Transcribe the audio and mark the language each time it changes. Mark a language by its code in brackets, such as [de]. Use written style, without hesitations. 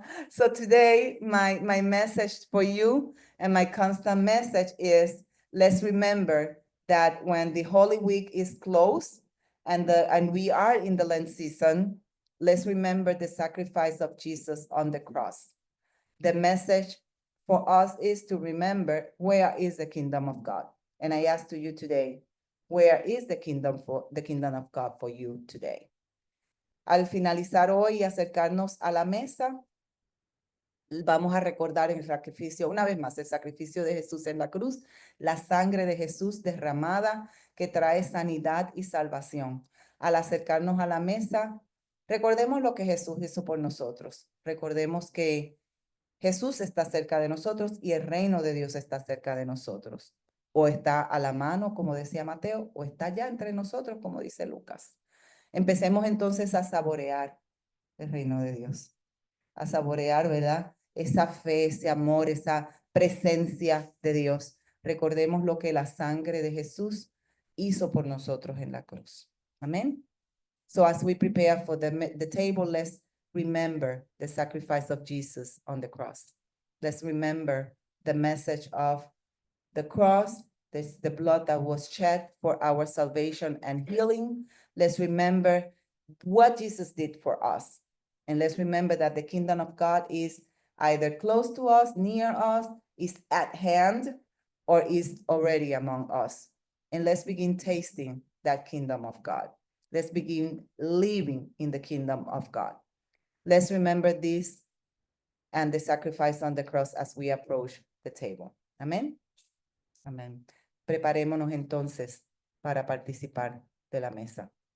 [en] So today, my message for you and my constant message is, let's remember that when the Holy Week is close and we are in the Lent season, let's remember the sacrifice of Jesus on the cross. The message for us is to remember, where is the kingdom of God? And I ask to you today, where is the kingdom of God for you today? [es] Al finalizar hoy y acercarnos a la mesa, vamos a recordar el sacrificio, una vez más, el sacrificio de Jesús en la cruz, la sangre de Jesús derramada que trae sanidad y salvación. Al acercarnos a la mesa, recordemos lo que Jesús hizo por nosotros. Recordemos que Jesús está cerca de nosotros y el reino de Dios está cerca de nosotros. O está a la mano, como decía Mateo, o está ya entre nosotros, como dice Lucas. Empecemos entonces a saborear el reino de Dios, a saborear, ¿verdad? Esa fe, ese amor, esa presencia de Dios. Recordemos lo que la sangre de Jesús hizo por nosotros en la cruz. Amén. [en] So as we prepare for the table, let's remember the sacrifice of Jesus on the cross. Let's remember the message of the cross, the blood that was shed for our salvation and healing. Let's remember what Jesus did for us. And let's remember that the kingdom of God is either close to us, near us, is at hand, or is already among us. And let's begin tasting that kingdom of God. Let's begin living in the kingdom of God. Let's remember this and the sacrifice on the cross as we approach the table. [es] Amén. Amén. Preparémonos entonces para participar de la mesa.